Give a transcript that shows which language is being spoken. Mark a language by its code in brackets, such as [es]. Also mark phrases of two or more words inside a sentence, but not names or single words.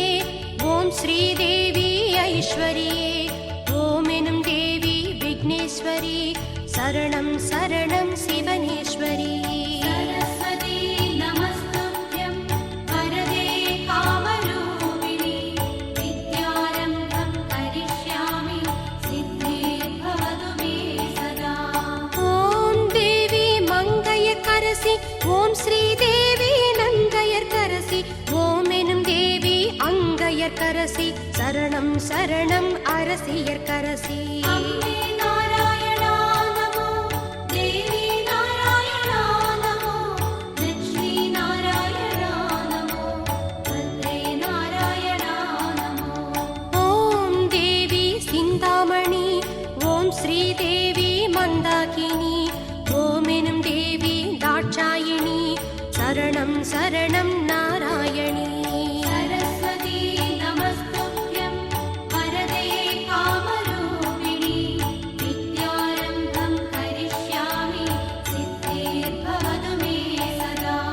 [ta] ஓம் ஸ்ரீதேவி ஐஸ்வரியே ஓம் எனும் தேவி விக்னேஸ்வரி சரணம் சரணம் சிவனேஸ்வரி [sa] सरस्वती नमस्तुभ्यं वरदे कामरूपिणि विद्यारम्भं करिष्यामि सिद्धिर्भवतु मे सदा [ta] ஓம் தேவி மங்கையர்க்கரசி ஓம் ஸ்ரீதேவி நங்கையர்க்கரசி ஓம் எனும் தேவி அங்கையர்க்கரசி சரணம் சரணம் அரசியர்க்கரசி [sa] अम्बे नारायणा नमो देवी नारायणा नमो लक्ष्मी नारायणा नमो भद्रे नारायणा नमो [ta] ஓம் தேவி சிந்தாமணி ஓம் ஸ்ரீதேவி மந்தாகினி ஓம் எனும் தேவி தாட்சாயிணி சரணம் சரணம் நாராயணி [sa] सरस्वती नमस्तुभ्यं वरदे कामरूपिणि विद्यारम्भं करिष्यामि सिद्धिर्भवतु मे सदा